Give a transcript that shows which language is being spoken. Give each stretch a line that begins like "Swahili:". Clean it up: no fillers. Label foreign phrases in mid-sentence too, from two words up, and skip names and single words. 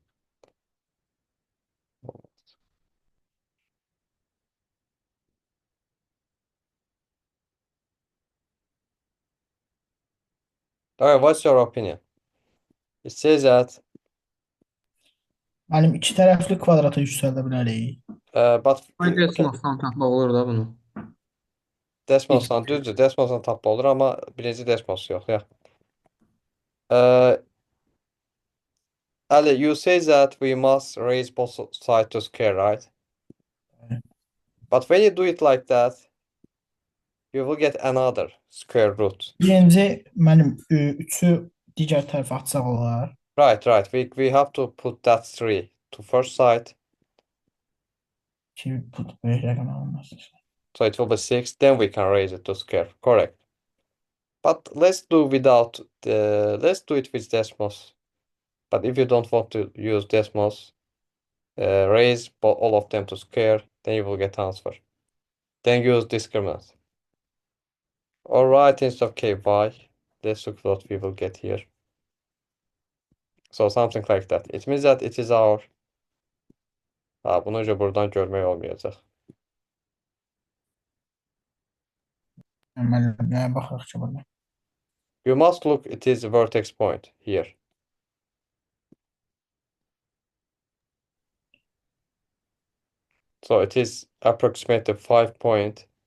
English: Okay, what's your opinion? It says that
Azerbaijani: Müəllim, iki tərəfli kvadrata yüksəldə bilərik. but Desmosdan tapmaq olur da bunu. Desmosdan düzdür, Desmosdan tapma olur, amma birinci Desmos yox, ya. Ali,
English: you say that we must raise both sides to square, right? But when you do it like that, you will get another square root.
Azerbaijani: Birinci, müəllim, 3-ü digər tərəfə atsaq olar.
English: Right. We have to put that 3 to first side,
Azerbaijani: 2 put böyük rəqəm alınmasın.
English: so it will be 6. Then we can raise it to square. Correct. But let's do it with Desmos. But if you don't want to use decimals, raise all of them to square, then you will get answer. Then use discriminant. Alright, instead of ky, let's look what we will get here. So something like that. It means that it is our...
Azerbaijani: bunu önce buradan görmək olmayacaq. Müəllimlərə baxırıq ki, burada.
English: You must look, it is a vertex point here. So it is approximately 5 point.